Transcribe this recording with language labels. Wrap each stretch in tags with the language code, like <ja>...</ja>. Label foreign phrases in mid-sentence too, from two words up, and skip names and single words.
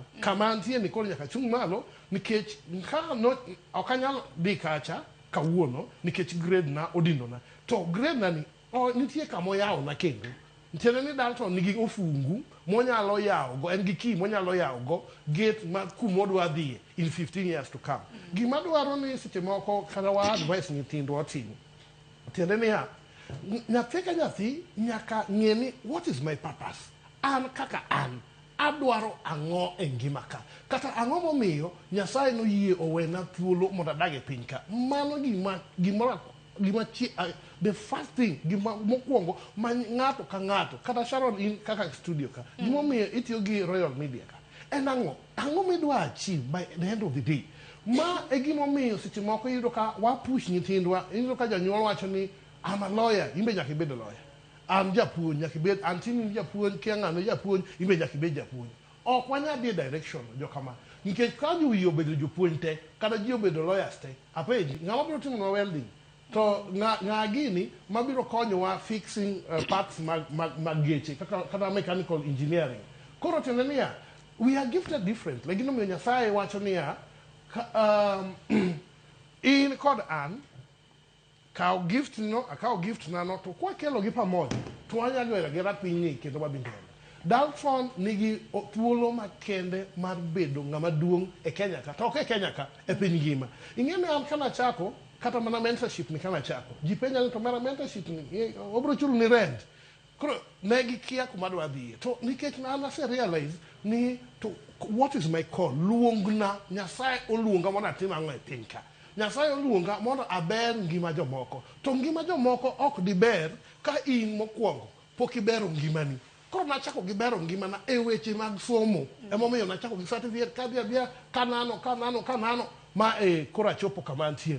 <luo>Kama antie ni koro nyaka chung malo nikech ka no okanyal dhi kacha kawuono nikech grade na odinona. To grade na ni nitie kamo yawo na kendo. Ntiere ni Dalton nigi ofungu monyalo yawo go, en gi key monyalo yawo go gate ma kumodwa dhie</luo> <en>in 15 years to come.</en> <luo>Gima dwaro ni seche moko kata wa advice nyithindwa otimo. Tiende ni nyathi ka nyathi nyaka ng'eni</luo> <en>what is my purpose.</en> <luo>An kaka an adwaro ang'o e ngima ka. Kata ang'o momiyo Nyasaye noyie owena thuolo mondo adag e piny ka. Mano</luo> <en>the first thing</en> <luo>gima mokwongo ma ng'ato ka ng'ato kata Sharon in kaka studio ka gima omiyo itiyo gi Royal Media ka en ang'o midwa achieve</luo> <en>by the end of the day.</en> <luo>Ma e gima omiyo seche moko iyudo ka wapush nyithindwa, iyudo ka janyuol wacho ni</luo> <en>I'm a lawyer,</en> <luo>imbe nyaka ibed lawyer. An japuonj nyaka ibed, antini japuonj kia ng'ano japuonj, imbe nyaka ibed japuonj. Ok wanya dhi direction jokama. Nikech ka ji obedo jopuonj te, kata ji obedo lawyers te, apenji, ng'ama biro timo welding? To ng'a gini mabiro konyowa</luo> <en>fixing parts</en> <luo>mag geche, kata</luo> <en>mechanical engineering.</en> <luo>Koro tiende niya,</luo> <en>we are gifted different.</en> <luo>Lakini omiyo Nyasaye wacho niya, in kod an, akaw gift nano to kwa kelo gi pamoja to anyalo era gera pinyi kendo mabindele. Dalton nigi thuolo makende mar bedo ng'ama duong' e Kenya ka, to ok e Kenya ka, e piny ngima. Ing'e ni an kana chako kata mana mentorship ni kana chako. Ji penja ni to mana mentorship ni obro chulo ni rent. Koro ne gikia kuma dwa dhiye. To nikech na ase realize ni</luo> <en>to what is my call?</en> <luo>Luongna Nyasaye oluonga mondo atim ang'o e piny ka. Nyasaye oluonga mondo aber ngima jomoko. To ngima jomoko ok diber ka in mokwongo pok ibero ngimani. Koro nachako gi bero ngimana e weche mag somo. Emomiyo nachako gi certificate kadhi kanano ma koro achopo kama antieni.</luo>